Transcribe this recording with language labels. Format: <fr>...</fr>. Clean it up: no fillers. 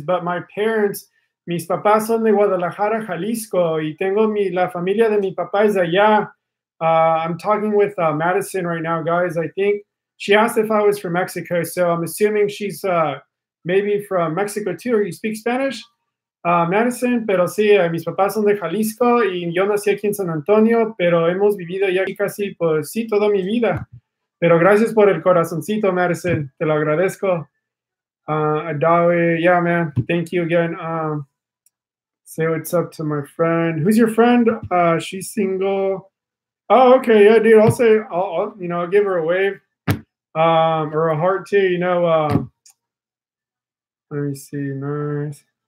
<en>But my parents,</en> <es>mis papás son de Guadalajara, Jalisco. Y tengo la familia de mi papá es de allá.</es> <en>I'm talking with Madison right now, guys. I think she asked if I was from Mexico, so I'm assuming she's maybe from Mexico too, or you speak Spanish.</en> <es>Madison, pero sí, mis papás son de Jalisco y yo nací aquí en San Antonio, pero hemos vivido ya aquí casi, pues sí, toda mi vida. Pero gracias por el corazoncito, Madison, te lo agradezco.</es> <en>Adawi, yeah, man, thank you again. Say what's up to my friend. Who's your friend? She's single. Oh, okay, yeah, dude. I'll say, I'll give her a wave, or a heart too. Let me see. Nice.</en>